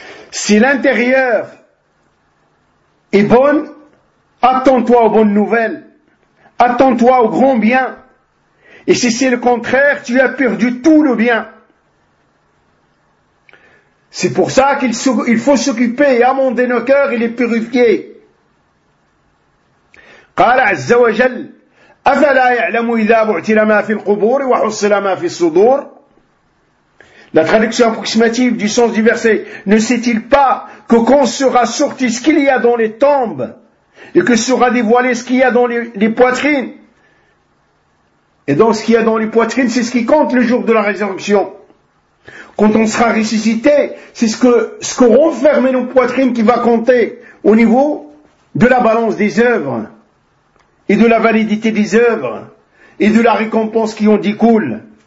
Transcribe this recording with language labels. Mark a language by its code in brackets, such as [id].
[fr] Si l'intérieur est bon, attends-toi aux bonnes nouvelles, attends-toi au grand bien. Et si c'est le contraire, tu as perdu tout le bien. C'est pour ça qu'il faut s'occuper et amender nos cœurs et les purifier. [ar] Qala Azza wa Jal, أَفَلَا يَعْلَمُ إِذَا بُعْتِلَ مَا فِي الْقُبُورِ وَحُصِّلَ مَا فِي الصُّدُورِ. [fr] La traduction approximative du sens du verset, ne sait-il pas que quand sera sorti ce qu'il y a dans les tombes et que sera dévoilé ce qu'il y a dans les poitrines? Et donc ce qu'il y a dans les poitrines, c'est ce qui compte le jour de la résurrection. Quand on sera ressuscité, c'est ce qu'auront fermé nos poitrines qui va compter au niveau de la balance des œuvres et de la validité des œuvres et de la récompense qui en découle.